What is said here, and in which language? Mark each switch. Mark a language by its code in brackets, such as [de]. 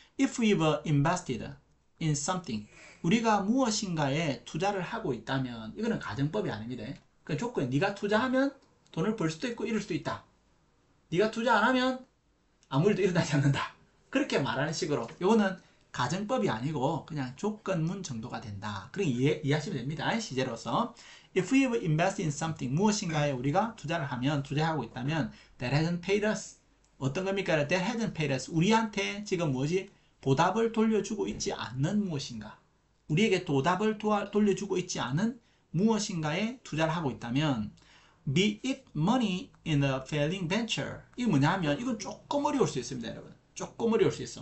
[en] If we've invested in something, [ko] 우리가 무엇인가에 투자를 하고 있다면 이거는 가정법이 아닙니다. 그 조건이 네가 투자하면 돈을 벌 수도 있고 잃을 수도 있다. 네가 투자 안 하면 아무 일도 일어나지 않는다. 그렇게 말하는 식으로 이거는 가정법이 아니고 그냥 조건문 정도가 된다. 그렇게 이해하시면 됩니다. 시제로서 [en] If we've invested in something, [ko] 무엇인가에 우리가 투자를 하면 투자하고 있다면 [en] that hasn't paid us. [ko] 어떤 겁니까? [en] That hasn't paid us. [ko] 우리한테 지금 뭐지? 보답을 돌려주고 있지 않는 무엇인가. 우리에게 보답을 돌려주고 있지 않은 무엇인가에 투자를 하고 있다면 [en] be it money in a failing venture. [ko] 이게 뭐냐면 이건 조금 어려울 수 있습니다. 여러분. 조금 어려울 수 있어.